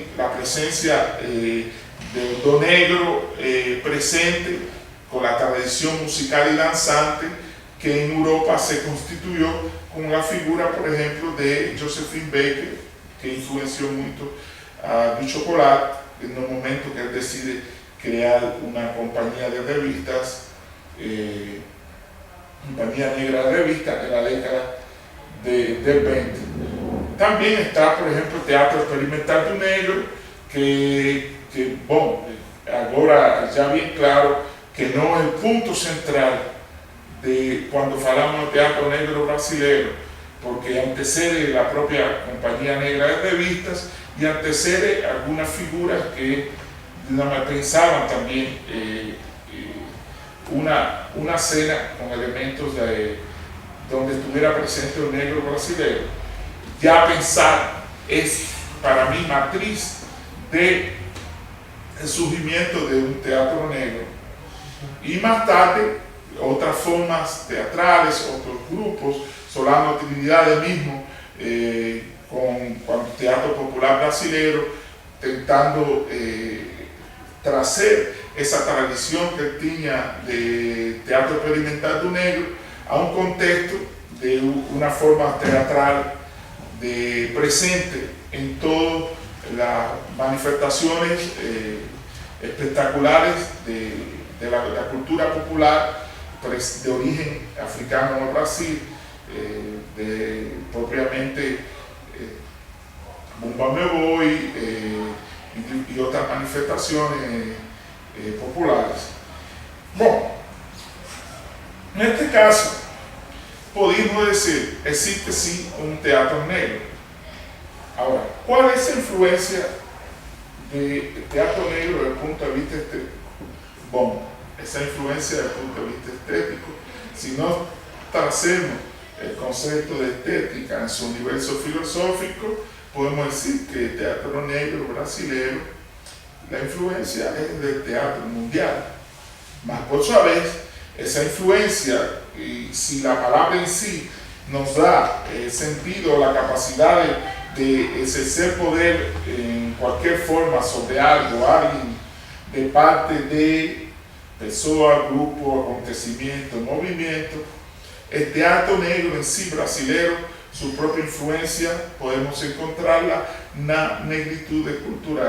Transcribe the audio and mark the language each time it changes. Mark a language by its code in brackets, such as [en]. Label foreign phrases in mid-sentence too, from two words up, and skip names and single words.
[es] la presencia del do negro presente con la tradición musical y danzante que en Europa se constituyó con la figura, por ejemplo, de Josephine Baker, que influenció mucho a Chocolate en el momento que él decide crear una compañía de revistas, compañía negra de revistas en la década del 20. También está, por ejemplo, el teatro experimental de un negro, [pt] bom, agora já bem claro que não é o ponto central de quando falamos do teatro negro brasileiro, porque antecede a própria Companhia Negra de Revistas e antecede algumas figuras que [es] pensaban también una cena con elementos donde estuviera presente un negro brasileño. Ya pensar es para mí matriz del surgimiento de un teatro negro. Y más tarde, otras formas teatrales, otros grupos, Solano Trinidad mismo, con el teatro popular brasileño, [pt] tentando trazer essa tradição que tinha de teatro experimental do negro a um contexto de uma forma teatral de presente em todas as manifestações espetaculares da cultura popular de origem africana no Brasil, propriamente Bumba Meu Boi [es] y otras manifestaciones populares. [pt] Bom, neste caso, podemos decir, existe sim um teatro negro. Agora, qual é a influência do teatro negro desde o ponto de vista estético? Bom, essa influência desde o ponto de vista estético, se nós trazemos o conceito de estética em seu universo filosófico, [es] podemos decir que el teatro negro brasileño, la influencia es del teatro mundial. Mas por su vez, esa influencia, y si la palabra en sí nos da sentido, la capacidad de ejercer poder en cualquier forma sobre algo, alguien, de parte de persona, grupo, acontecimiento, movimiento, el teatro negro en sí brasileño, su propia influencia, podemos encontrarla [pt] na negritude cultural.